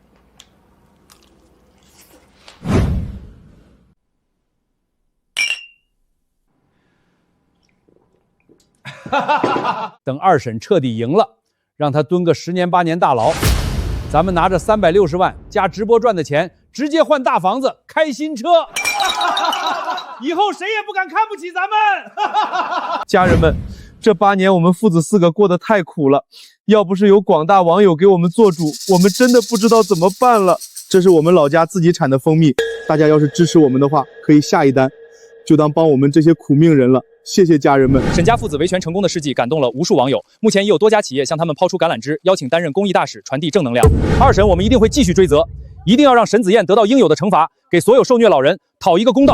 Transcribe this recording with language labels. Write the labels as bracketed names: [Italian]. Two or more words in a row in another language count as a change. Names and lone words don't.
[Chinese] 等2審徹底贏了，讓他蹲個10年8年大牢，咱們拿着360萬加直播賺的錢，直接換大房子、開新車，以後誰也不敢看不起咱們。家人們，這8年我們父子4個過得太苦了，要不是有廣大網友給我們做主，我們真的不知道怎麼辦了。這是我們老家自己產的蜂蜜，大家要是支持我們的話，可以下一單，就當幫我們這些苦命人了。謝謝家人們。沈家父子維權成功的事跡感動了無數網友，目前已有多家企業向他們拋出橄欖枝，邀請擔任公益大使，傳遞正能量。2審我們一定會繼續追責，一定要讓沈子燕得到應有的懲罰，給所有受虐老人討一個公道。